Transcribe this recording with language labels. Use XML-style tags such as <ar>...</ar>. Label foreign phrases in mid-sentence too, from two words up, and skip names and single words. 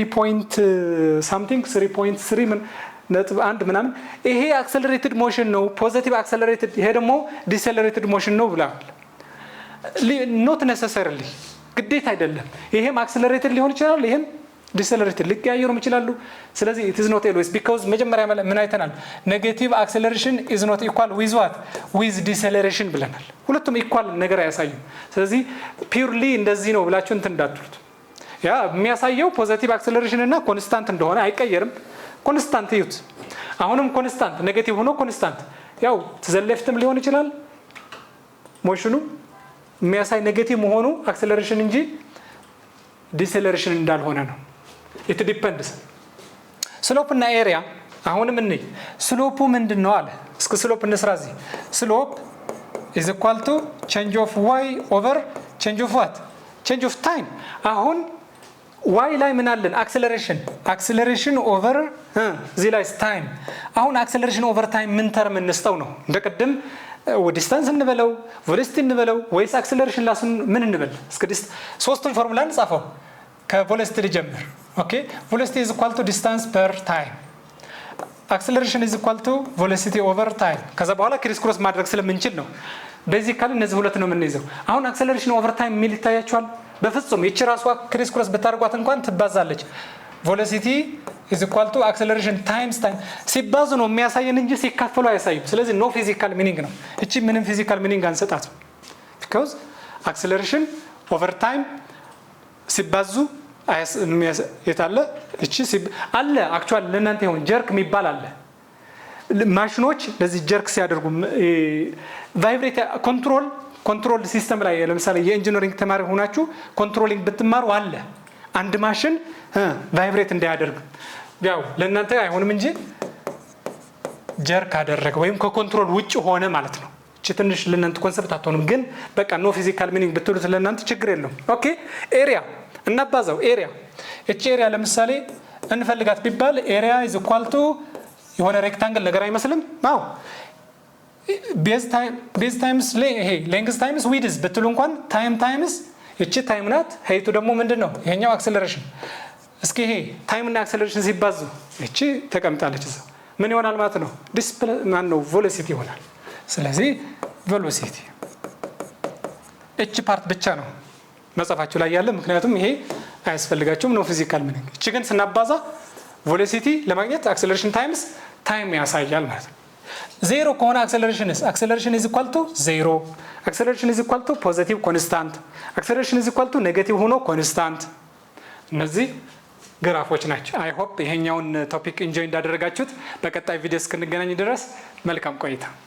<am>3.3 ነጥብ 1 ምናምን ይሄ አክሰለሬትድ ሞሽን ነው፣</am> <en>positive accelerated፣</en> <am>ይሄ ደግሞ ዲሰለሬትድ ሞሽን ነው ብለዋል።</am> <en>not necessarily</en> <am>ግዴታ አይደለም። ይሄም አክሰለሬትድ ሊሆን ይችላል፣ ይሄም ዲሰለሬትድ ሊቀያየሩም ይችላሉ። ስለዚህ</am> <en>it is not always because</en> <am>መጀመሪያ ምን አይተናል?</am> <en>negative acceleration is not equal with what? with deceleration</en> <am>ብለናል። ሁለቱም ኢኳል ነገር አያሳዩም። ስለዚህ ፒውርሊ እንደዚህ ነው ብላችሁ እንትን እንዳትሉት። ያ የሚያሳየው</am> <en>positive acceleration</en> <am>እና ኮንስታንት እንደሆነ አይቀየርም። ኮንስታንት ይዩት። አሁንም</am> <en>constant negative</en> <am>ሆኖ ኮንስታንት፣ ያው ተዘለፍትም ሊሆን ይችላል። ሞሽኑ የሚያሳይ ኔጌቲቭ መሆኑ አክሰለሬሽን እንጂ ዲሰለሬሽን እንዳልሆነ ነው።</am> <en>it depends።</en> <am>ስሎፕ እና ኤሪያ አሁንም እንይ። ስሎፑ ምንድነው አለ? እስከ ስሎፕ እንስራ። እዚህ</am> <en>slope is equal to change of y over change of what? change of time።</en> <am>አሁን y ላይ ምን አለን?</am> <en>acceleration over</en> <am>እዚህ ላይ ታይም። አሁን</am> <en>acceleration over time</en> <am>ምን ተርም እንስጠው ነው? እንደቀድም ዲስታንስ እንበለው ቬሎሲቲ እንበለው ወይስ አክሰለሬሽን ላሱን ምን እንበል? እስከ ሶስቱን ፎርሙላ እንጻፈው። ከቬሎሲቲ ልጀምር።</am> <en>okay velocity is equal to distance per time፣ acceleration is equal to velocity over time።</en> <am>ከዛ በኋላ</am> <en>criss cross</en> <am>ማድረግ ስለምንችል ነው ቤዚካሊ እነዚህ ሁለት ነው የምንይዘው። አሁን</am> <en>acceleration over time</en> <am>የሚል ይታያችኋል? በፍጹም ይቺ ራሷ</am> <en>criss cross</en> <am>ብታርጓት እንኳን ትባዛለች።</am> <en>velocity is equal to acceleration times time</en> <am>ሲባዙ ነው የሚያሳየን እንጂ ሲካፈሉ አያሳዩም። ስለዚህ</am> <en>no physical meaning</en> <am>ነው። እቺ ምንም</am> <en>physical meaning</en> <am>አንሰጣትም።</am> <en>because acceleration over time</en> <am>ሲባዙ የታለ? እቺ አለ አክቹአሊ ለእናንተ ይሁን ጀርክ የሚባል አለ። ማሽኖች ለዚህ ጀርክ ሲያደርጉ</am> <en>vibrate control system</en> <am>ላይ ለምሳሌ የኢንጂነሪንግ ተማሪ ሆናችሁ ኮንትሮሊንግ ብትማሩ አለ አንድ ማሽን ቫይብሬት እንዳያደርግ፣ ያው ለእናንተ አይሆንም እንጂ ጀርክ አደረገ ወይም ከኮንትሮል ውጭ ሆነ ማለት ነው። እቺ ትንሽ ለእናንተ ኮንሰፕት አትሆንም፣ ግን በቃ</am> <en>no physical meaning</en> <am>ብትሉት ለእናንተ ችግር የለውም።</am> <en>okay area</en> <am>እናባዛው። ኤሪያ እቺ ኤሪያ ለምሳሌ እንፈልጋት ቢባል</am> <en>area is equal to</en> <am>የሆነ ሬክታንግል ነገር አይመስልም? አዎ</am> <en>base times</en> <am>ይሄ</am> <en>length times width</en> <am>ብትሉ እንኳን</am> <en>time times</en> <am>እቺ ታይም ናት። ሄይቱ ደግሞ ምንድነው? ይሄኛው አክሰለሬሽን። እስኪ ይሄ ታይም እና አክሰለሬሽን ሲባዙ እቺ ተቀምጣለች እዛ ምን ይሆናል ማለት ነው? ማን ነው? ቬሎሲቲ ይሆናል። ስለዚህ ቬሎሲቲ እቺ ፓርት ብቻ ነው መጽሐፋችሁ ላይ ያለ፣ ምክንያቱም ይሄ አያስፈልጋችሁም ነው</am> <en>physical meaning።</en> <am>እቺ ግን ስናባዛ ቬሎሲቲ ለማግኘት</am> <en>acceleration times time</en> <am>ያሳያል ማለት ነው። ዜሮ ከሆነ</am> <en>acceleration is equal to 0፣ acceleration is equal to positive constant፣ acceleration is equal to negative</en> <am>ሆኖ ኮንስታንት። እነዚህ ግራፎች ናቸው።</am> <en>I hope</en> <am>ይሄኛውን ቶፒክ ኢንጆይ እንዳደረጋችሁት። በቀጣይ ቪዲዮ እስክንገናኝ ድረስ መልካም ቆይታ።</am>